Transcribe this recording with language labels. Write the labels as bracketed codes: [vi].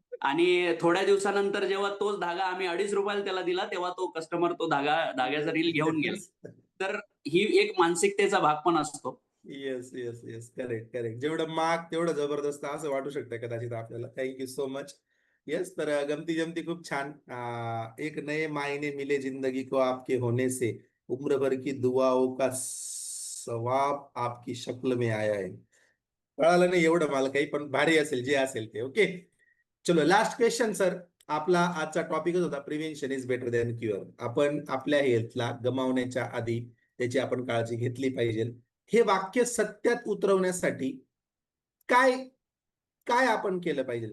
[mr] आणि थोड्या दिवसानंतर जेव्हा तोच धागा आम्ही ₹2.50 त्याला दिला, तेव्हा तो कस्टमर तो धाग्याचा रील घेऊन गेला. तर ही एक मानसिकतेचा भाग पण असतो. [en] Yes, yes, yes. Correct, correct. [mr] जेवढं महाग तेवढं जबरदस्त असं वाटू शकतं कदाचित आपल्याला. [en] Thank so much. [mr] येस, तर गमती जमती खूप छान. [hi] एक नए मायने मिले जिंदगी को आपके होने से, उम्र भर की दुआओं का सवाब आपकी शक्ल में आया है. [mr] कळालं नाही एवढं मला काही, पण भारी असेल जे असेल ते. ओके. चलो, लास्ट क्वेश्चन सर. आपला आजचा टॉपिकच होता [en] Prevention is better than cure. [mr] आपण आपल्या हेल्थला गमावण्याच्या आधी त्याची आपण काळजी घेतली पाहिजे. हे वाक्य सत्यात उतरवण्यासाठी काय काय आपण केलं पाहिजे?